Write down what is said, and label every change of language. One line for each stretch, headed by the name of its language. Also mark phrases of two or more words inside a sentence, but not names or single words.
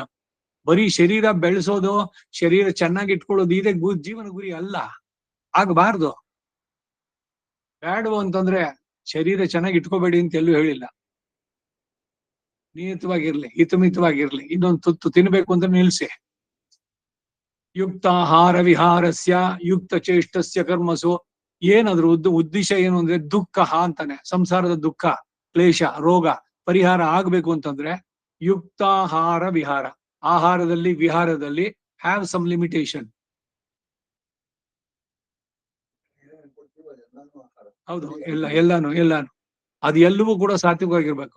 Kannada: ಬರೀ ಶರೀರ ಬೆಳೆಸೋದು, ಶರೀರ ಚೆನ್ನಾಗಿ ಇಟ್ಕೊಳ್ಳೋದು ಇದೇ ಜೀವನ ಗುರಿ ಅಲ್ಲ, ಆಗಬಾರ್ದು. ಬೇಡವು ಅಂತಂದ್ರೆ ಶರೀರ ಚೆನ್ನಾಗಿ ಇಟ್ಕೋಬೇಡಿ ಅಂತ ಎಲ್ಲೂ ಹೇಳಿಲ್ಲ. ನಿಯತವಾಗಿರ್ಲಿ, ಹಿತಮಿತವಾಗಿರ್ಲಿ. ಇನ್ನೊಂದು ತುತ್ತು ತಿನ್ಬೇಕು ಅಂತ ನಿಲ್ಸಿ.
Sanskrit: ಯುಕ್ತಾಹಾರ ವಿಹಾರಸ್ಯ ಯುಕ್ತ ಚೇಷ್ಟಸ್ಯ ಕರ್ಮಸು.
Kannada: ಏನಾದ್ರು ಉದ್ದೇಶ ಏನು ಅಂದ್ರೆ ದುಃಖ ಅಂತಾನೆ. ಸಂಸಾರದ ದುಃಖ, ಕ್ಲೇಶ, ರೋಗ ಪರಿಹಾರ ಆಗ್ಬೇಕು ಅಂತಂದ್ರೆ ಯುಕ್ತಾಹಾರ ವಿಹಾರ. ಆಹಾರದಲ್ಲಿ ವಿಹಾರದಲ್ಲಿ
English: have some limitation.
Kannada: ಹೌದು, ಎಲ್ಲಾನು ಅದು ಎಲ್ಲವೂ ಕೂಡ ಸಾತ್ವಿಕವಾಗಿರ್ಬೇಕು.